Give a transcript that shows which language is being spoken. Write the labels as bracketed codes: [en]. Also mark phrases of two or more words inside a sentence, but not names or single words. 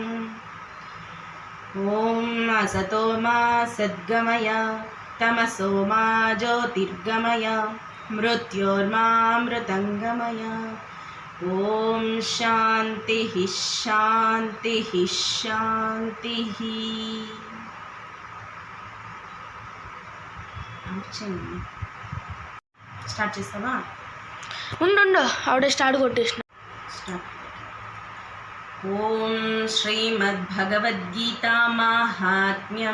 [sa] ॐ असतो मा सद्गमय तमसो मा ज्योतिर्गमय मृत्योर्मामृतङ्गमय। ॐ शान्तिः शान्तिः शान्तिः। [te] స్టార్ట్ చేస్తావా? ఉండు ఆవిడ స్టార్ట్ కొట్టేసిన. [sa] ఓం శ్రీమద్భగవద్గీతా మాహాత్మ్యం.